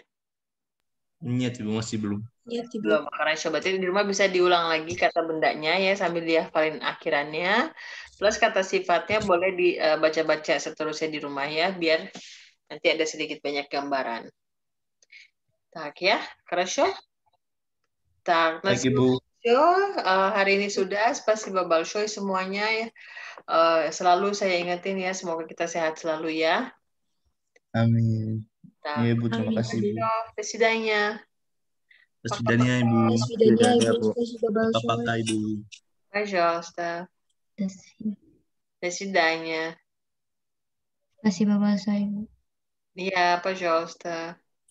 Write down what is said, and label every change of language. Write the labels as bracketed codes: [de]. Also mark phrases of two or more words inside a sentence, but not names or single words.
[ru] Нет, [id] Ibu, masih belum. [ru] Нет, Ibu. [id] Belum. Karena sobatnya di rumah bisa diulang lagi kata bendanya ya sambil dihafalin akhirannya. Plus kata sifatnya boleh dibaca-baca seterusnya di rumah ya biar Nanti ada sedikit banyak gambaran. Tak ya, [ru] хорошо? Так, на [id] Baik, Ibu. все. Hari ini sudah. [ru] Спасибо большое [id] semuanya ya. Selalu saya ingetin ya, semoga kita sehat selalu ya. Amin. [ru] Так, [id] Iya, Ibu. Terima kasih, Ibu. [ru] до свидания. До свидания, Ibu. До свидания, Свидания, [id] Ibu. Bu. [ru] Спасибо большое. Пока-пока, Ibu. Пожалуйста. До свидания. Спасибо большое. Iya, пожалуйста.